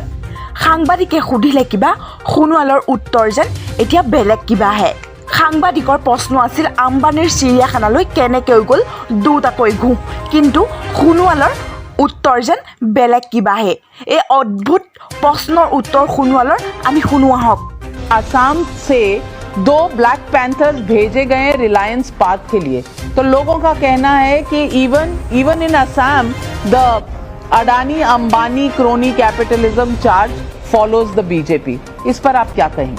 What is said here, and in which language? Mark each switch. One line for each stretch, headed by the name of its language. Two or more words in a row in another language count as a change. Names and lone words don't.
Assamese: সাংবাদিকে সুধিলে কিবা, সোণোৱালৰ উত্তৰ যেন এতিয়া বেলেগ কিবা আহে। সাংবাদিকৰ প্ৰশ্ন আছিল আম্বানীৰ চিৰিয়াখানালৈ কেনেকৈ গ'ল দুটাকৈ ঘোঁ, কিন্তু সোণোৱালৰ উত্তৰ যেন বেলেগ কিবা আহে। এই অদ্ভুত প্ৰশ্নৰ উত্তৰ সোণোৱালৰ আমি শুনো আহক।
Hindi: असम से 2
English: black panthers
Hindi: भेजे गए रिलायंस पार्क के लिए, तो लोगों का कहना है कि
English: even in Assam the Adani Ambani crony capitalism charge follows the BJP.
Hindi: इस पर आप क्या कहेंगे?